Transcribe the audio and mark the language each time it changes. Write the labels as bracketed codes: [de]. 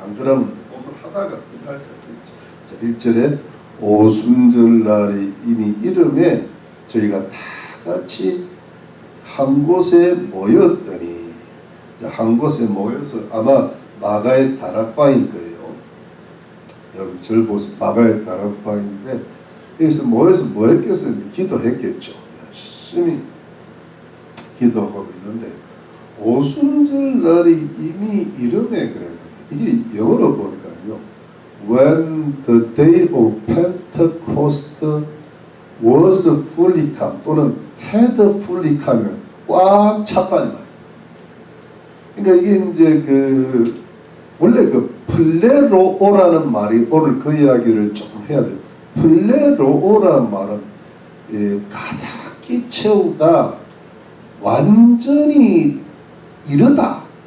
[ko] 안 그러면 본문 하다가 끝날 것 같아요. 1절에 오순절날이 이미 이름에 저희가 다 같이 한 곳에 모였더니, 한 곳에 모여서 아마 마가의 다락방일 거예요. 여러분 절 보세요. 마가의 다락방인데 여기서 모여서 뭐 했겠어요? 기도했겠죠. 열심히 기도하고 있는데 오순절날이 이미 이름에 그래요. 이게 영어로 보니까요. [en] When the day of Pentecost was fully come 또는 had fully come면 [ko] 꽉 찼다는 말이에요. 그러니까 이게 이제 원래 플레로오라는 말이 오늘 그 이야기를 조금 해야 돼요. 플레로오라는 말은 가득히 채우다, 완전히 이르다.